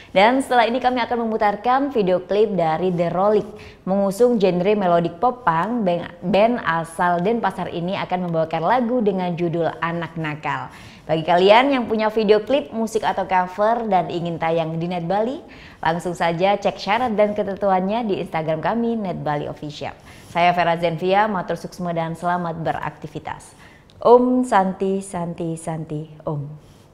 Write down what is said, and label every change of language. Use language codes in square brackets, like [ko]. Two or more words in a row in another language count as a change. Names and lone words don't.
[id] Dan setelah ini kami akan memutarkan video klip dari The Rolling mengusung genre [en] melodic pop punk. [id] Band asal Denpasar ini akan membawakan lagu dengan judul Anak Nakal. Bagi kalian yang punya video klip, musik atau cover dan ingin tayang di Net Bali, langsung saja cek syarat dan ketentuannya di Instagram kami Net Bali Official. Saya Vera Zenvia, [ban] matur suksma [id] dan selamat beraktivitas. [sa] Om Santi Santi Santi Om.